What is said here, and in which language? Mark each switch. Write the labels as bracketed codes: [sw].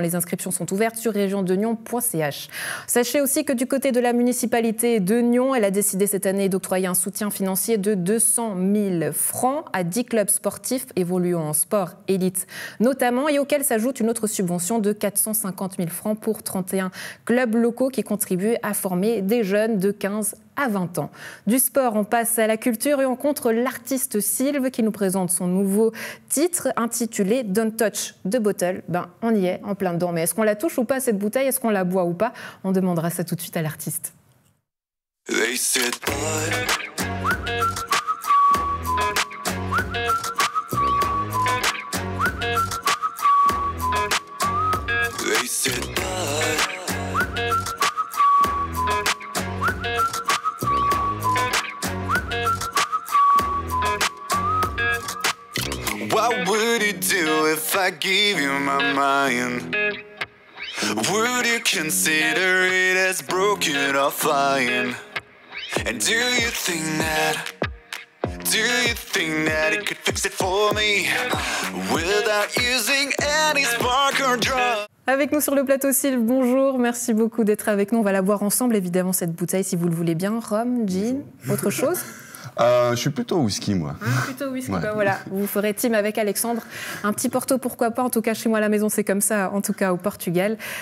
[fr] Les inscriptions sont ouvertes sur regiondenion.ch. Sachez aussi que du côté de la municipalité de Nyon, elle a décidé cette année d'octroyer un soutien financier de 200 000 francs à 10 clubs sportifs évoluant en sport élite notamment, et auxquels s'ajoute une autre subvention de 450 000 francs pour 31 clubs locaux qui contribuent à former des jeunes de 15 à 20 ans. Du sport, on passe à la culture et on rencontre l'artiste Sylve qui nous présente son nouveau titre intitulé Don't Touch the Bottle. On y est, en plein dedans. Mais est-ce qu'on la touche ou pas, cette bouteille? Est-ce qu'on la boit ou pas? On demandera ça tout de suite à l'artiste. [en] They said, what would you do if I gave you my mind? Would you consider it as broken or fine? And do you think that it could fix it for me without using any spark or drug? [fr] Avec nous sur le plateau, Sylve, bonjour, merci beaucoup d'être avec nous. On va la boire ensemble, évidemment, cette bouteille, si vous le voulez bien. Rhum, gin, autre chose? Je suis plutôt whisky, moi. Plutôt whisky, ouais. Voilà. Vous ferez team avec Alexandre. Un petit Porto, pourquoi pas. En tout cas, chez moi à la maison, c'est comme ça, en tout cas au Portugal.